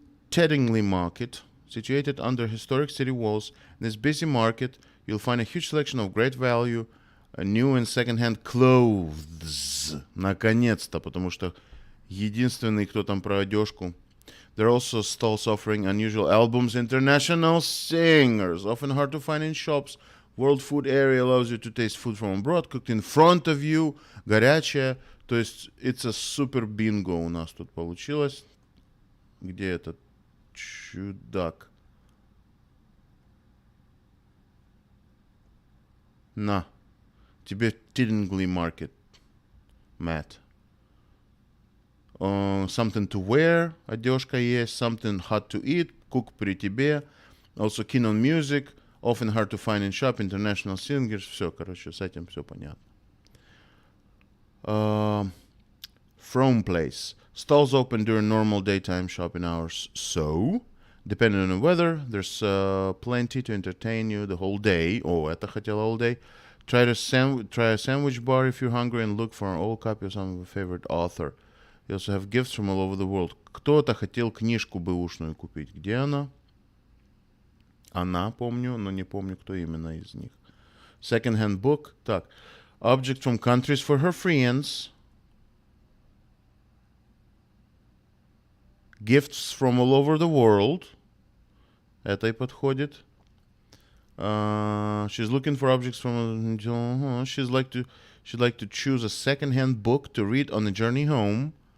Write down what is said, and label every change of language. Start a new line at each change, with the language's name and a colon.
English: Teddingley Market, situated under historic city walls. In this busy market, you'll find a huge selection of great value, new and second-hand clothes.
Russian: Наконец-то, потому что единственный, кто там про одежку.
English: There are also stalls offering unusual albums, international singers, often hard to find in shops. World Food Area allows you to taste food from abroad, cooked in front of you, горячее.
Russian: То есть,
English: it's a super bingo
Russian: у нас тут получилось. Где этот чудак? На. Тебе Teddingley Market, Matt.
English: Something to wear,
Russian: одежка есть.
English: Something hot to eat, cook
Russian: при тебе.
English: Also keen on music, often hard to find in shop, international singers.
Russian: Все, короче, с этим все понятно.
English: From place. Stalls open during normal daytime shopping hours. So, depending on the weather, there's plenty to entertain you the whole day. Oh,
Russian: это хотела
English: all day. Try a sandwich bar if you're hungry and look for an old copy of some of your favorite author. You also have gifts from all over the world.
Russian: Кто-то хотел книжку бэушную купить. Где она? Она, помню, но не помню, кто именно из них.
English: Second-hand book. Так. Object from countries for her friends. Gifts from all over the world.
Russian: Это и подходит.
English: She's looking for objects from... She'd like to choose a second-hand book to read on the journey home.